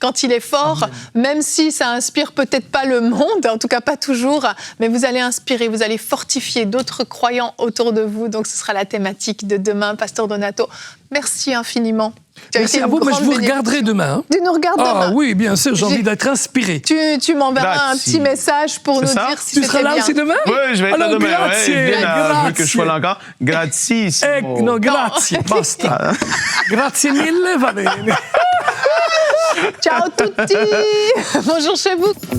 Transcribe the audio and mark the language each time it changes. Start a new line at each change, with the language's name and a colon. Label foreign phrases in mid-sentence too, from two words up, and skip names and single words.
French: Quand il est fort, même si ça inspire peut-être pas le monde, en tout cas pas toujours, mais vous allez inspirer, vous allez fortifier d'autres croyants autour de vous. Donc ce sera la thématique de demain, Pasteur Donato. Merci infiniment. Merci à vous, mais je vous regarderai demain. Tu nous regardes demain. Oui, bien sûr, j'ai envie d'être inspiré. Tu m'enverras un petit message pour nous dire si c'était bien. Tu seras là aussi demain? Oui, je vais être là demain.
Italian: Grazie,
French: je veux que je sois là encore.
Italian: Grazie. No, grazie, basta. Grazie mille, va bene. Ciao tutti.
French: Bonjour chez vous.